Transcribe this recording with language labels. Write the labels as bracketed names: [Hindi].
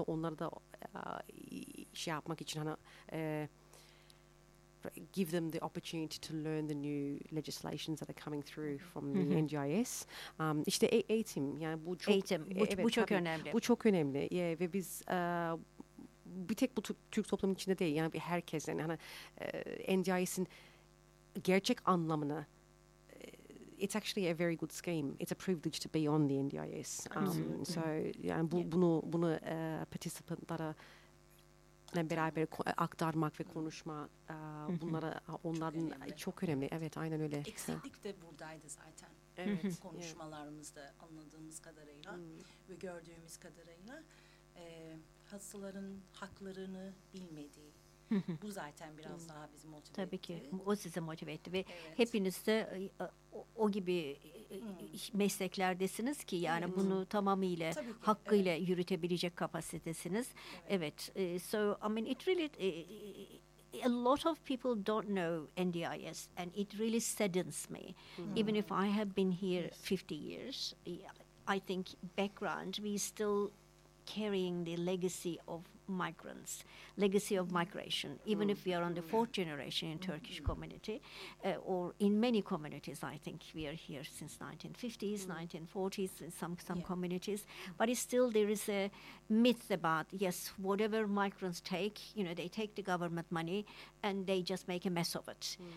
[Turkish] Onları da şey yapmak için hani [English] give them the opportunity to learn the new legislations that are coming through from the NGIS. [Turkish] İşte eğitim yani bu çok eğitim bu çok tabii, önemli. Bu çok önemli. Yeah, ve biz bir tek bu Türk toplumun içinde değil yani herkesin hani NGIS'in gerçek anlamını [English] it's actually a very good scheme. It's a privilege to be on the NGIS. [Turkish] So yani bunu participant'lara beraber aktarmak ve konuşma bunlara onların çok önemli. Evet aynen öyle. Eksiklik de buradaydı zaten. Evet. Konuşmalarımızda anladığımız kadarıyla ve gördüğümüz kadarıyla hastaların haklarını bilmediği. Bu zaten biraz daha bizi motive etti. Tabii ki o sizi motive etti ve evet. Hepiniz de o gibi mesleklerdesiniz ki yani bunu tamamıyla hakkıyla evet. Yürütebilecek kapasitesiniz. Evet. [English] So I mean it really a lot of people don't know NDIS and it really saddens me. Even if I have been here 50 years, I think background we still carrying the legacy of migrants, legacy of migration, even if we are on the fourth generation in Turkish community, or in many communities, I think we are here since 1950s, 1940s, in some communities, but it's still there is a myth about, yes, whatever migrants take, you know, they take the government money and they just make a mess of it.